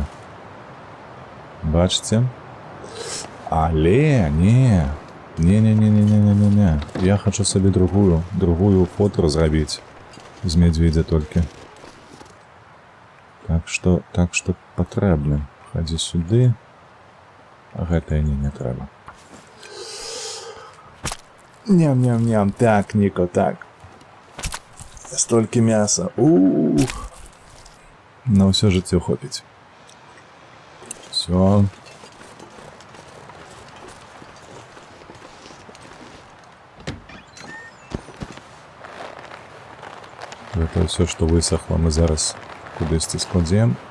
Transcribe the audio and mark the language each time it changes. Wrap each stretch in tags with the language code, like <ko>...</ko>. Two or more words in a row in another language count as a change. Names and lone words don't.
<be>Бачыце? Але, не. Я хочу сабе другую фото зрабіць. З медведя толькі. Так што патрэбна. Хадзі сюды. А гэтае не трэба. Ням-ням-ням. Так, Ніко, так. Столькі мяса. На ўсё жыццё хопіць. Всё. Гэта ўсё, што высохла, мы зараз кудысьці складзем.</be>